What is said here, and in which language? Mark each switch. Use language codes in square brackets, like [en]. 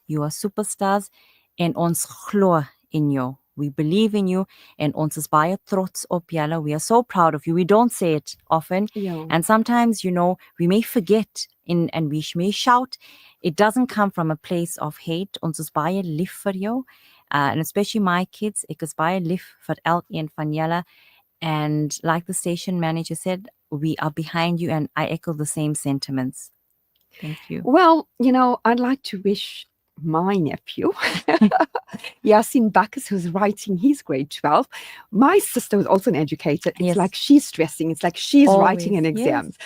[en] You are superstars, [af] en ons glo in [en] you. We believe in you, and [af] ons is baie trots op julle. [en] We are so proud of you. We don't say it often, and sometimes, we may forget and we may shout. It doesn't come from a place of hate. [af] Ons is baie lief vir jou, [en] and especially my kids. [af] Ek is baie lief vir elkeen van julle. [en] And like the station manager said, we are behind you, and I echo the same sentiments. Thank you. Well, I'd like to wish my nephew, Yasin Bacchus, who's writing his grade 12. My sister was also an educator. It's like she's stressing. It's like she's writing an exam. Yes.